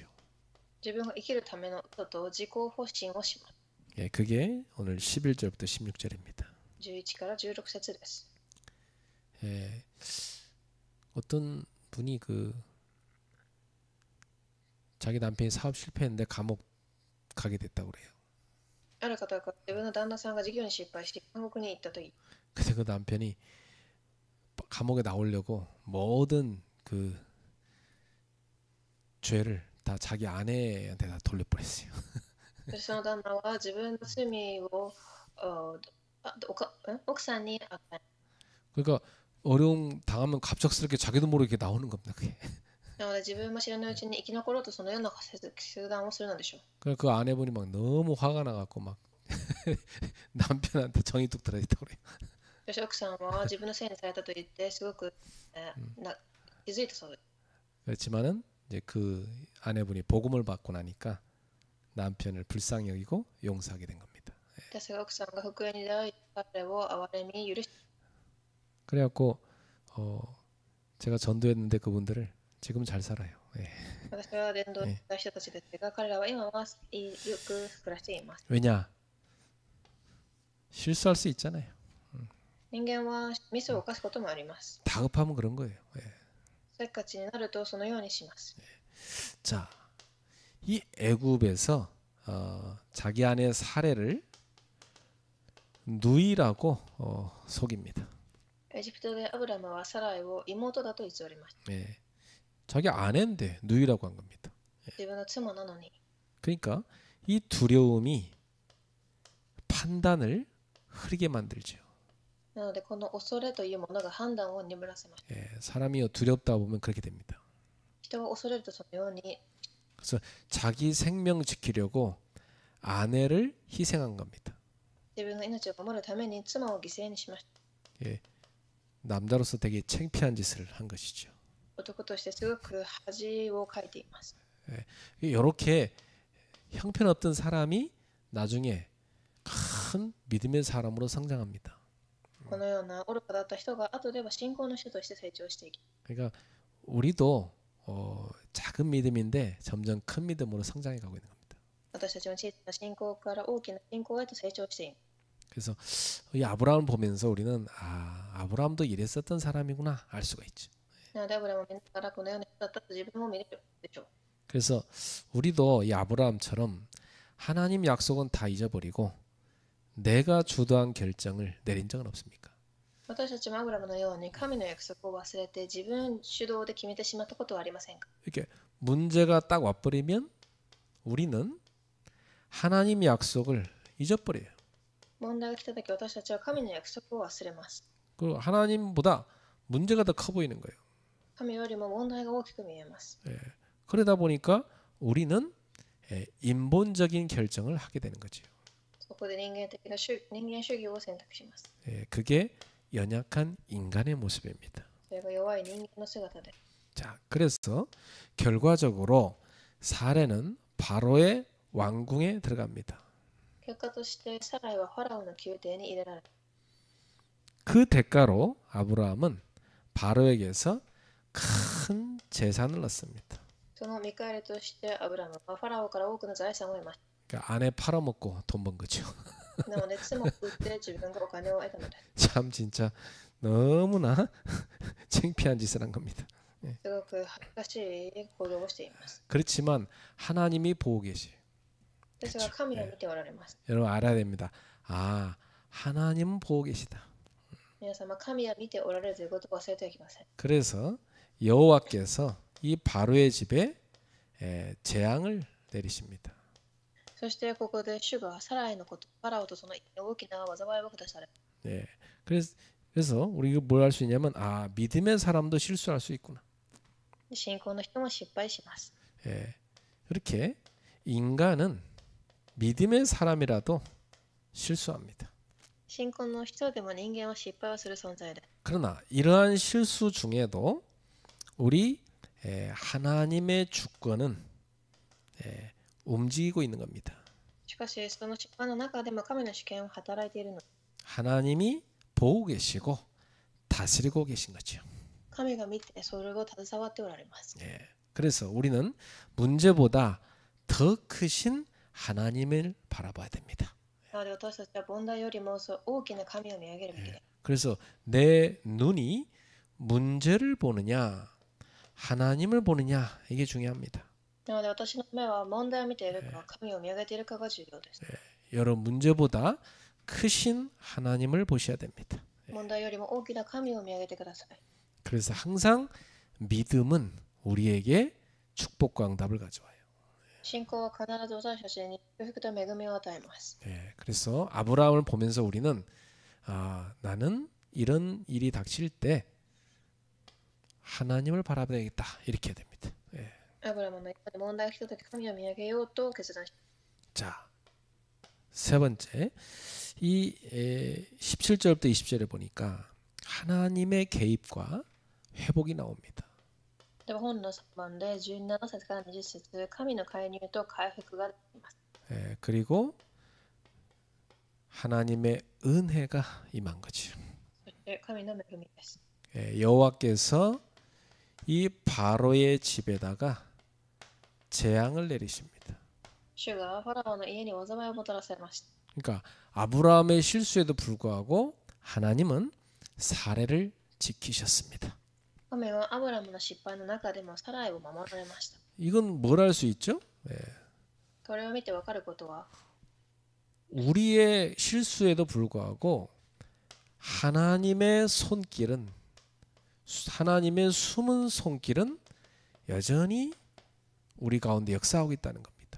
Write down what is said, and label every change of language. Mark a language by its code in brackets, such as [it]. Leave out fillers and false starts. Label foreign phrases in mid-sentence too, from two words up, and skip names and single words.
[ja] 自分が生きるための嘘と自己保身をします。 [ko] 예, 그게 오늘 11절부터 16절입니다. [ja] 11 から16節です。 [ko] 예, 어떤 분이 자기 남편이 사업 실패했는데 감옥 가게 됐다고 그래요. [ja] ある方が自分の旦那さんが事業に失敗して韓国に行ったとき、 [ko] 근데 그 남편이 감옥에 나오려고 모든 그 죄를 다 자기 아내한테 다 돌려버렸어요. [ja] その旦那は自分の罪を奥さんに与え、 [ko] 그러니까 어려움 당하면 갑작스럽게 자기도 모르게 나오는 겁니다. 그게. [ja] なので自分も知らないうちに生き残ろうとそのような決断をするのでしょう。 [ko] 그러니까 그 아내분이 막 너무 화가 나갖고 막 남편한테 정이 뚝 들어있다고 그래요. [ja] そして奥さんは自分のせいにされたと言ってすごく気づいたそうです。 [ko] 그렇지만은 이제 그 아내분이 복음을 받고 나니까 남편을 불쌍히 여기고 용서하게 된 겁니다. [ja] ですが奥さんが福音に出会い、彼を憐れみ許し、 [ko] 그래갖고 제가 전도했는데 그분들을 지금 잘 살아요. 예. [ja] 私は伝道した人たちですが、彼らは今はよく暮らしています。 [ko] 왜냐? 실수할 수 있잖아요. [ja] 人間はミスを犯すこともあります。 [ko] 다급하면 그런 거예요. 예. [ja] せっかちになるとそのようにします。 [ko] 자, 이 애굽에서 자기 아내 사례를 누이라고 속입니다. [ja] エジプトでアブラムはサライを妹だと偽りました。 [ko] 예. 자기 아내인데 누이라고 한 겁니다. [ja] 自分の妻なのに。 [ko] 그러니까 이 두려움이 판단을 흐리게 만들죠. [ja] なのでこの恐れというものが判断を鈍らせました。 [ko] 예, 사람이 두렵다 보면 그렇게 됩니다. [ja] 人は恐れるとそのように。 [ko] 그래서 자기 생명 지키려고 아내를 희생한 겁니다. [ja] 自分の命を守るために妻を犠牲にしました。 [ko] 예, 남자로서 되게 창피한 짓을 한 것이죠. [ja] 男としてすごく恥をかいています。 [ko] 예, 이렇게 형편없던 사람이 나중에 큰 믿음의 사람으로 성장합니다. [ja] このような愚かだった人が後では信仰の人として成長していき、 [ko] 그러니까 우리도 작은 믿음인데 점점 큰 믿음으로 성장해 가고 있는 겁니다. [ja] 私たちは小さな信仰から大きな信仰へと成長しています。 [ko] 그래서 이 아브라함을 보면서 우리는 아브라함도 이랬었던 사람이구나 알 수가 있죠. [ja] なのでアブラムを見ながらこのような人だったと自分も見れるでしょう。 [ko] 그래서 우리도 이 아브라함처럼 하나님 약속은 다 잊어버리고 내가 주도한 결정을 내린 적은 없습니까? [ja] 私たちもアブラムのように神の約束を忘れて自分主導で決めてしまったことはありませんか？ [ko] 이렇게 문제가 딱 와버리면 우리는 하나님 약속을 잊어버려요. [ja] 問題が来た時私たちは神の約束を忘れます。 [ko] 그 하나님보다 문제가 더 커 보이는 거예요. [ja] 神よりも問題が大きく見えます。 [ko] 예. 그러다 보니까 우리는 인본적인 결정을 하게 되는 거죠. [ja] そこで人間主義を選択します。 [ko] 예. 그게 연약한 인간의 모습입니다. [ja] それが弱い人間の姿です。 [ko] 자, 그래서 결과적으로 사례는 바로의 왕궁에 들어갑니다. [ja] 結果としてサライはファラオの宮廷に入れられた。 [ko] 그 대가로 아브라함은 바로에게서 큰 재산을 얻습니다. [ja] その見返りとしてアブラムはファラオから多くの財産を得まし [ko] 그러니까 아내 팔아먹고 돈 번 거죠. [ja] た。なので妻を売って自分がお金を得たのです。 [ko] 참 진짜 너무나 창피한 짓을 한 겁니다. [ja] すごく恥ずかしい行動をしています。 [ko] 그렇지만 하나님이 보고 계세요. [ja] ですが神は見ておられます。 [ko] 여러분 알아야 됩니다. 아, 하나님은 보고 계시다. [ja] 皆様、神は見ておられるということを忘れてはいけません。 [ko] 그래서 여호와께서 이 바로의 집에 재앙을 내리십니다. [ja] そしてここで主がサライのこと、ファラオとその大きな災いを下され、 [ko] 예. 그래서 우리가 뭘 할 수 있냐면 아, 믿음의 사람도 실수할 수 있구나. [ja] 信仰の人も失敗します。 [ko] 예. 그렇게 인간은 믿음의 사람이라도 실수합니다. [ja] 信仰の人でも人間は失敗をする存在で、 [ko] 그러나 이러한 실수 중에도 우리 하나님의 주권은 움직이고 있는 겁니다. [ja] しかしその失敗の中でも神の主権を働いているの。 [ko] 하나님이 보고 계시고 다스리고 계신 거죠. [ja] 神が見てそれを携わっておられます。 [ko] 예. 그래서 우리는 문제보다 더 크신 하나님을 바라봐야 됩니다. [ja] なので私たちは問題よりも大きな神を見上げるべきで、 [ko] 그래서 내 눈이 문제를 보느냐 하나님을 보느냐 이게 중요합니다. [ja] なので私の目は問題を見ているか、神を見上げているかが重要です。 [ko] 여러 문제보다 크신 하나님을 보셔야 됩니다. [ja] 問題よりも大きな神を見上げてください。 [ko] 그래서 항상 믿음은 우리에게 축복과 응답을 가져와요. [ja] 信仰は必ず私たちに祝福と恵みを与えます。 [ko] 예, 그래서 아브라함을 보면서 우리는 아, 나는 이런 일이 닥칠 때 하나님을 바라봐야겠다 이렇게 해야 됩니다. 예. [ja] アブラムの中で問題が来たとき神を見上げようと決断し、 [ko] 자, 세 번째 이 17절부터 20절에 보니까 하나님의 개입과 회복이 나옵니다. [ja] では本の3番で17節から20節、神の介入と回復があります。 [ko] 예, 그리고 하나님의 은혜가 임한 거죠. [ja] そして神の恵みです。 [ko] 예, 여호와께서 이 바로의 집에다가 재앙을 내리십니다. [ja] 主がファラオの家に災いをもたらされました。 [ko] 그러니까 아브라함의 실수에도 불구하고 하나님은 사례를 지키셨습니다. [ja] 神はアブラムの失敗の中でもサライを守られました。 [ko] 이건 뭘 할 수 있죠? 예, [ja] これを見てわかることは、 [ko] 우리의 실수에도 불구하고 하나님의 손길은 하나님의 숨은 손길은 여전히 우리 가운데 역사하고 있다는 겁니다.